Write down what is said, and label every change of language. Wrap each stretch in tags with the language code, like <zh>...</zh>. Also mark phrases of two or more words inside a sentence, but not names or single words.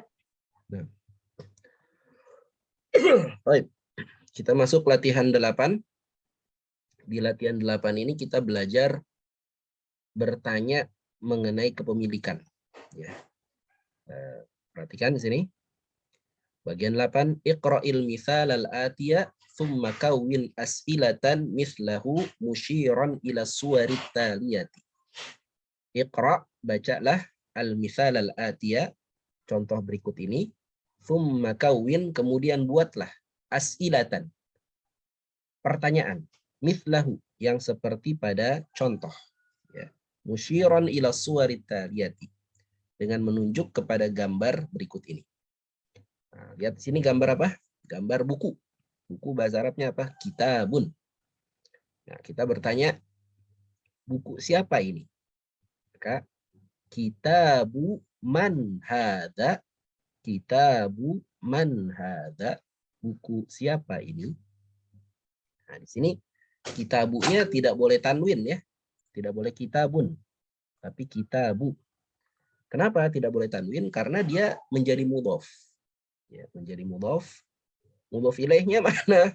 <id>Nah. Baik. Kita masuk latihan 8. Di latihan 8 ini kita belajar bertanya mengenai kepemilikan. Ya. Perhatikan di sini. Bagian 8,</id> <ar>اقرأ المثال الآتي ثم كوّن أسئلة مثله مشيرا إلى الصور التالية.</ar> <id>Iqra', bacalah</id> <ar>المثال الآتي,</ar> <id>contoh berikut ini,</id> <ar>ثم كوّن,</ar> <id>kemudian buatlah as'ilatan, pertanyaan, mithlahu, yang seperti pada contoh. Ya.</id> <ar>مشيرا إلى الصور التالية,</ar> <id>dengan menunjuk kepada gambar berikut ini. Nah, lihat di sini gambar apa? Gambar buku. Buku bahasa Arabnya apa? Kitabun. Nah, kita bertanya, buku siapa ini? Maka,</id> <ar>كتاب من هذا? كتاب من هذا?</ar> <id>Buku siapa ini? Nah, di sini kitabunya tidak boleh tanwin ya. Tidak boleh kitabun, tapi kitabu. Kenapa tidak boleh tanwin? Karena dia menjadi mudhof. Ya, menjadi mudhof. Mudhof ilaihnya mana?</id>